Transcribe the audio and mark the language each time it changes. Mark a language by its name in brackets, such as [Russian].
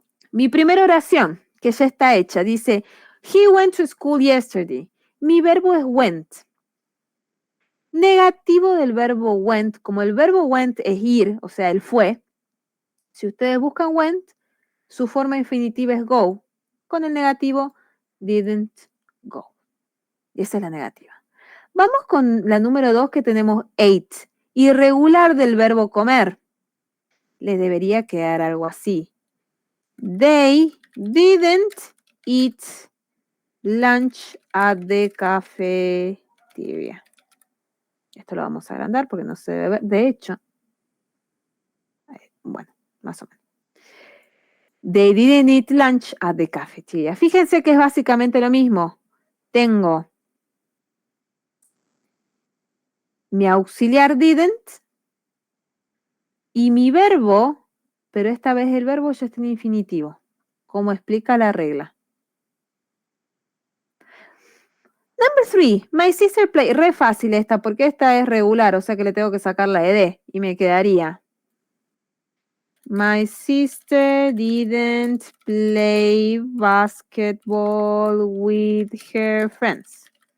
[Spanish] Mi primera oración, que ya está hecha, dice, [English] He went to school yesterday. [Spanish] Mi verbo es went. Negativo del verbo went, como el verbo went es ir, o sea, él fue. Si ustedes buscan went, su forma infinitiva es go. Con el negativo, [English] didn't go. [Spanish] Esa es la negativa. Vamos con la número 2 que tenemos ate. Irregular del verbo comer. Les debería quedar algo así. [English] They didn't eat lunch at the cafeteria. [Spanish] Esto lo vamos a agrandar porque no se debe ver. De hecho, bueno, más o menos. [English] They didn't eat lunch at the cafeteria. [Spanish] Fíjense que es básicamente lo mismo. Tengo mi auxiliar didn't y mi verbo, pero esta vez el verbo ya está en infinitivo, como explica la regla. [English] Number 3, my sister play. [Spanish] Re fácil esta, porque esta es regular, o sea que le tengo que sacar la ed y me quedaría. [English] My sister didn't play basketball with her friends.